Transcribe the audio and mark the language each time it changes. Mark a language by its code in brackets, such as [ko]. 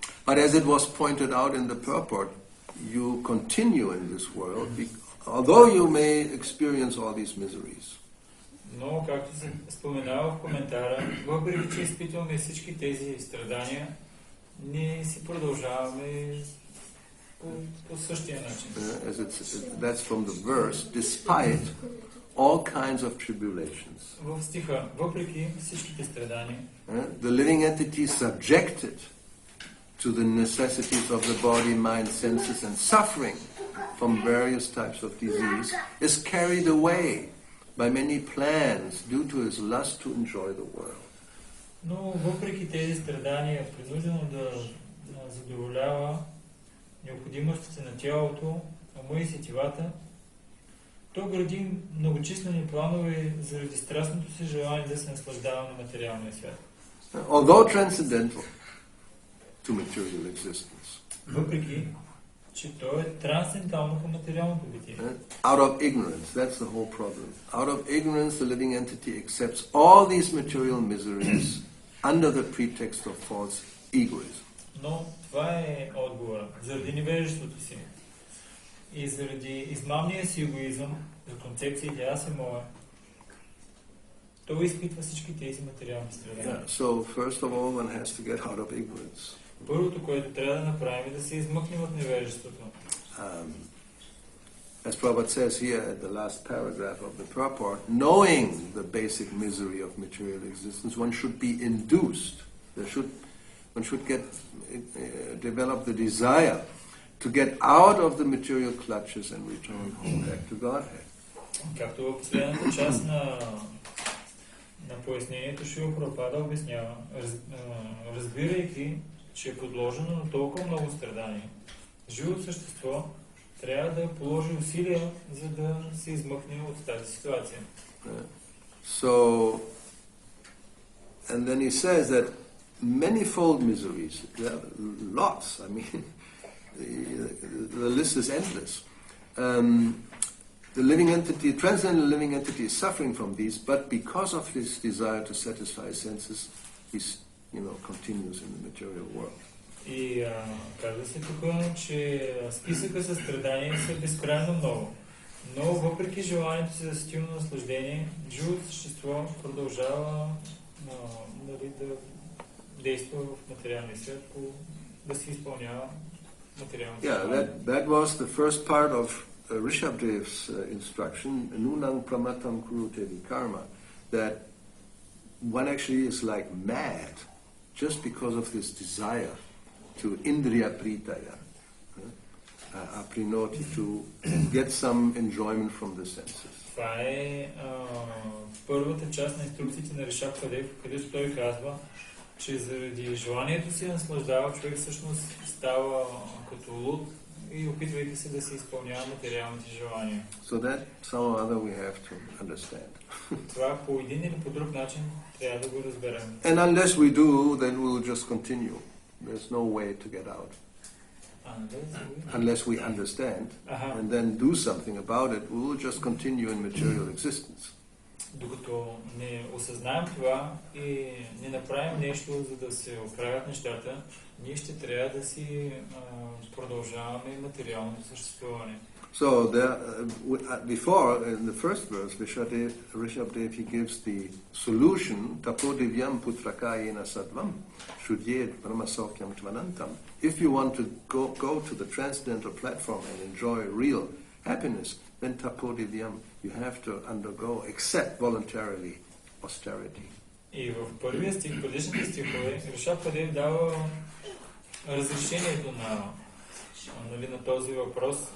[en] But as it was pointed out in the purport, you continue in this world, although you may experience all these miseries. [bg] Но, както се споменава в коментара, въпреки че изпитваме всички тези страдания, ние си продължаваме по същия начин. [en] That's from the verse, despite all kinds of tribulations. [bg] В стиха, въпреки всичките страдания, [en] The living entity subjected to the necessities of the body, mind, senses, and suffering from various types of disease is carried away by many plans due to his lust to enjoy the world. [bg] но въпреки тези страдания, принудено да задоволява необходимостите на тялото, ума и сетивата, то гради многочислени планове заради страстното си желание да се наслаждава на материалния свят. [en] Although transcendental to material existence. [bg] Въпреки че то е трансцендентално към материалното битие. [en] Out of ignorance, that's the whole problem. Out of ignorance, the living entity accepts all these material miseries under the pretext of false egoism. [bg] Но това е отговора. Заради невежеството си и заради измамния си егоизъм, за концепциите аз и моя, той изпитва всички тези материални страдания. [en] Yeah, so first of all, one has to get out of ignorance. [bg] Първото, което трябва да направим е да се измъкнем от невежеството. [en] As Prabhupada says here at the last paragraph of the purport, knowing the basic misery of material existence, one should be induced. One should develop the desire to get out of the material clutches and return home back to Godhead. [bg] Както в последната част на пояснението Шрила Прабхупада обяснява, разбирайки, че е подложено на толкова много страдания, живото същество трябва да положи усилия, за да се измъкне от тази ситуация. [en] So, and then he says that manifold miseries, there are lots, I mean, the list is endless. The living entity, transcendental living entity is suffering from these, but because of his desire to satisfy his senses, he's continues in the material world. [bg] И казва се тук, че списъка със страдания са безкрайно много. Но въпреки желанието си за сетивно наслаждение, живото същество продължава да действа в материалния свят, да се изпълнява материалното. [en] Yeah, that was the first part of Rishabdev's instruction, [sa] Nunang Pramatam Kurute Vikarma, [en] that one actually is like mad just because of this desire to [sa] indriya pritaya, aprinoti, [en] to get some enjoyment from the senses. [bg] Това е първата част на инструкциите на Ришабдев, където той казва, че заради желанието си наслаждава, човек всъщност става като луд и опитвайки се да се изпълнява материалните желания. [en] So that somehow or other we have to understand. [bg] Това по един или по друг начин трябва да го разберем. [en] And unless we do, then we will just continue. There's no way to get out. Unless we understand and then do something about it, we will just continue in material existence. [bg] Докато не осъзнаем това и не направим нещо, за да се оправят нещата, ние ще трябва да си продължаваме материалното съществуване. [en] So there, before, in the first verse, Rishabdev, he gives the solution, [sa] tapo divyam putrakayena sattvam, shudyed brahmasokyam tvanantam. [en] If you want to go to the transcendental platform and enjoy real happiness, then [sa] tapo divyam, [en] you have to accept voluntarily austerity. [bg] И в първия стих, предишните стихове, Ришабдев дава разрешението на този въпрос.